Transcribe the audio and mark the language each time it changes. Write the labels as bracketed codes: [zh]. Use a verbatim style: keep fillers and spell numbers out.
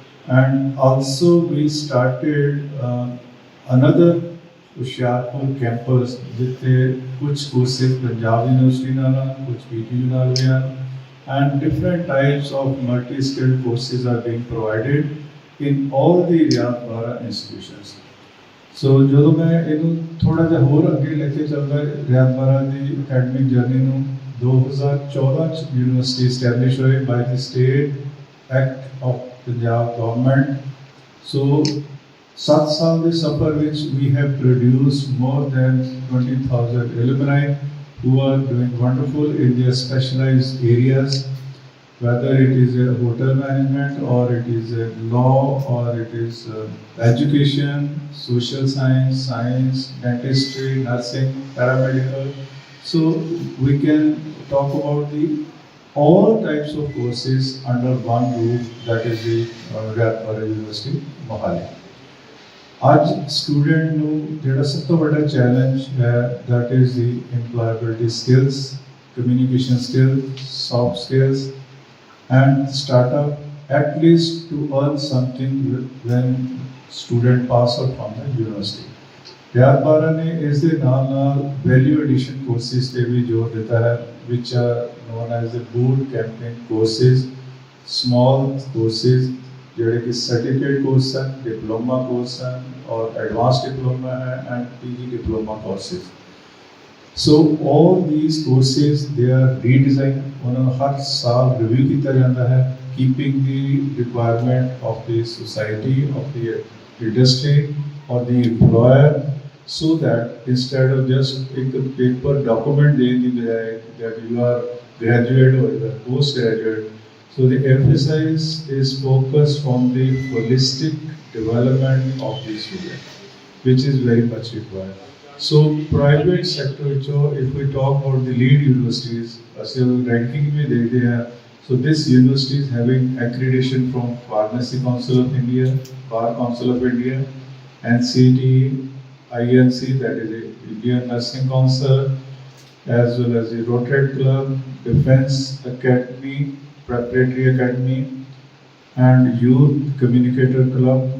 [en] and also we started another Hoshiarpur campus, [pa] ਜਿੱਥੇ ਕੁਛ courses Punjab university ਨਾਲ ਹਨ, ਕੁਛ ਪੀ ਟੀ ਯੂ ਨਾਲ ਵੀ ਹਨ, [en] and different types of multi-skilled courses are being provided in all the Vyadvara institutions. [pa] So ਜਦੋਂ ਮੈਂ ਇਹਨੂੰ ਥੋੜ੍ਹਾ ਜਿਹਾ ਹੋਰ ਅੱਗੇ ਲੈ ਕੇ ਚੱਲਦਾ Vyadvara ਦੀ ਅਕੈਡਮਿਕ ਜਰਨੀ ਨੂੰ, ਦੋ ਹਜ਼ਾਰ ਚੌਦਾਂ 'ਚ ਯੂਨੀਵਰਸਿਟੀ ਸਟੈਬਲਿਸ਼ ਹੋਏ [en] By the state act of Punjab government. So [pa] ਸੱਤ ਸਾਲ ਦੇ ਸਫ਼ਰ ਵਿੱਚ [en] ਵੀ have produce more than twenty thousand alumni who are doing wonderful in their specialized areas, whether it is a hotel management or it is a law or it is uh, education, social science, science, dentistry, nursing, paramedical. So we can talk about the all types of courses under one roof, that is the uh, Vyadvara University, Mohali. [pa] ਅੱਜ student ਨੂੰ ਜਿਹੜਾ ਸਭ ਤੋਂ ਵੱਡਾ challenge ਹੈ, [en] That is the employability skills, communication skill, soft skills and startup at least to earn something when student pass out from the university. [pa] Vyadvara ਨੇ ਇਸ ਦੇ ਨਾਲ ਨਾਲ ਵੈਲਿਊ ਐਡੀਸ਼ਨ ਕੋਰਸਿਸ 'ਤੇ ਵੀ ਜ਼ੋਰ ਦਿੱਤਾ ਹੈ, [en] which are known as the boot camping courses, [pa] small courses, ਜਿਹੜੇ ਕਿ ਸਰਟੀਫਿਕੇਟ ਕੋਰਸ ਹਨ, ਡਿਪਲੋਮਾ ਕੋਰਸ ਹਨ ਔਰ ਐਡਵਾਂਸ ਡਿਪਲੋਮਾ ਹੈ ਐਂਡ ਪੀ ਜੀ diploma courses. [en] so all these courses they are redesign, [pa] ਉਹਨਾਂ ਨੂੰ ਹਰ ਸਾਲ ਰਿਵਿਊ ਕੀਤਾ ਜਾਂਦਾ ਹੈ, [en] keeping the requirement of the society, of the industry or the employer, so that instead of just [pa] ਇੱਕ ਪੇਪਰ ਡਾਕੂਮੈਂਟ ਦੇਣ ਦੀ ਬਜਾਏ [en] That you are graduate or post graduate. So the emphasis is focused on the holistic development of the student, which is very much required. So private sector, if we talk about the lead universities, as a ranking we [hi] dekh rahe hain, [en] so this university is having accreditation from Pharmacy Council of India, Bar Council of India, N C T, I N C, that is the Indian Nursing Council, as well as the Rotary Club, Defense Academy, Preparatory Academy and Youth Communicator Club.